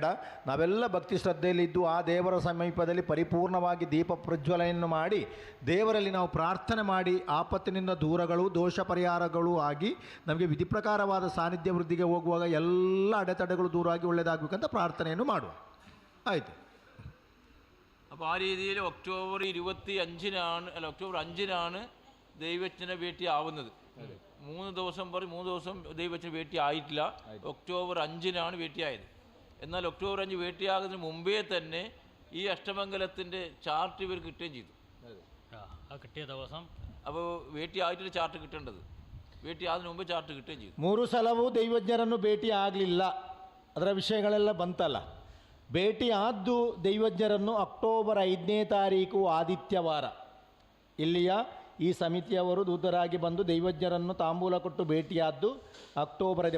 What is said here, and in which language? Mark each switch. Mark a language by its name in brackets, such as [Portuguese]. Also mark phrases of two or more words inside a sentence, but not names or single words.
[Kannada] ನಾವೆಲ್ಲ ಭಕ್ತಿ ಶ್ರದ್ಧೆಯಲ್ಲಿದ್ದು ಆ ದೇವರ ಸಮೀಪದಲ್ಲಿ ಪರಿಪೂರ್ಣವಾಗಿ ದೀಪ ಪ್ರಜ್ವಲನೆಯನ್ನು ಮಾಡಿ ದೇವರಲ್ಲಿ ನಾವು ಪ್ರಾರ್ಥನೆ ಮಾಡಿ ಆಪತ್ತಿನಿಂದ ದೂರಗಳು, ದೋಷ ಪರಿಹಾರಗಳು ಆಗಿ ನಮಗೆ ವಿಧಿ ಪ್ರಕಾರವಾದ ಸಾನ್ನಿಧ್ಯ ವೃದ್ಧಿಗೆ ಹೋಗುವಾಗ ಎಲ್ಲ ಅಡೆತಡೆಗಳು ದೂರವಾಗಿ ಒಳ್ಳೆಯದಾಗಬೇಕಂತ ಪ್ರಾರ್ಥನೆಯನ್ನು ಮಾಡುವ. ಆಯಿತು. [Malayalam] അപ്പോൾ ആ രീതിയിൽ ഒക്ടോബർ 5-നാണ് ദൈവജ്ഞനെ ഭേട്ടി ആവുന്നത്. 3 ദിവസം ദൈവജ്ഞന് ഭേട്ടി ആയിട്ടില്ല. ഒക്ടോബർ 5-നാണ് ഭേട്ടിയായത്. എന്നാൽ ഒക്ടോബർ 5 ഭേട്ടിയാകുന്നതിന് മുമ്പേ തന്നെ ഈ അഷ്ടമംഗലത്തിൻ്റെ ചാർട്ട് ഇവർ കിട്ടുകയും ചെയ്തു. കിട്ടിയ ദിവസം അപ്പോൾ ഭേട്ടി ആയിട്ടൊരു ചാർട്ട് കിട്ടേണ്ടത്, [Kannada] ಭೇಟಿ ಆದ ಮುಂಬೆ ಚಾರ್ಟ್ [Malayalam] കിട്ടുകയും ചെയ്തു. [Kannada] 3 ಸಲವೂ ದೈವಜ್ಞರನ್ನು ಭೇಟಿ ಆಗಲಿಲ್ಲ, ಅದರ ವಿಷಯಗಳೆಲ್ಲ ಬಂತಲ್ಲ. ಭೇಟಿ ಆದ್ದು ದೈವಜ್ಞರನ್ನು ಅಕ್ಟೋಬರ್ 5ನೇ ತಾರೀಕು ಆದಿತ್ಯವಾರ ಇಲ್ಲಿಯ ಈ ಸಮಿತಿಯವರು ದೂತರಾಗಿ ಬಂದು ದೈವಜ್ಞರನ್ನು ತಾಂಬೂಲ ಕೊಟ್ಟು ಭೇಟಿಯಾದ್ದು ಅಕ್ಟೋಬರ್ 5.